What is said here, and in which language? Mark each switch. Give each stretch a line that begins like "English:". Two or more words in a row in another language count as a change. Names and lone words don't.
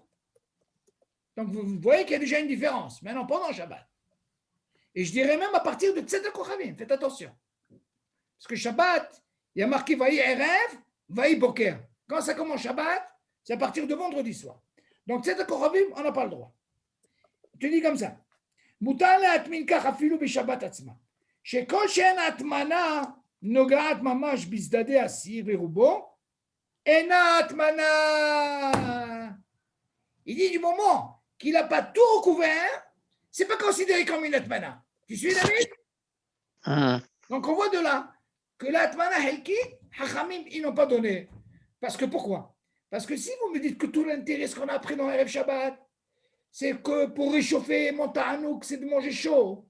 French: Donc, vous voyez qu'il y a déjà une différence. Maintenant, pendant Shabbat. Et je dirais même à partir de
Hebrew: צאת הכוכבים.
French: Faites attention. Parce que Shabbat, il y a marqué
Hebrew: ויהי ערב, ויהי בוקר.
French: Quand ça commence Shabbat, c'est à partir de vendredi soir. Donc,
Hebrew: צאת הכוכבים,
French: on n'a pas le droit. Je te dis comme ça.
Hebrew: Moutar להטמין כך אפילו בשבת עצמה. שכל שאין הטמנה נוגעת ממש בצדדי הסיר ורובו, אינה הטמנה.
French: Il dit du moment qu'il n'a pas tout recouvert, ce n'est pas considéré comme une atmana. Tu suis, David? Donc on voit de là que l'
Hebrew: הטמנה חלקי,
French: Hachamim, ils n'ont pas donné. Parce que pourquoi? Parce que si vous me dites que tout l'intérêt, ce qu'on a appris dans
Hebrew: ערב שבת,
French: c'est que pour réchauffer mon ta'anouk, c'est de manger chaud.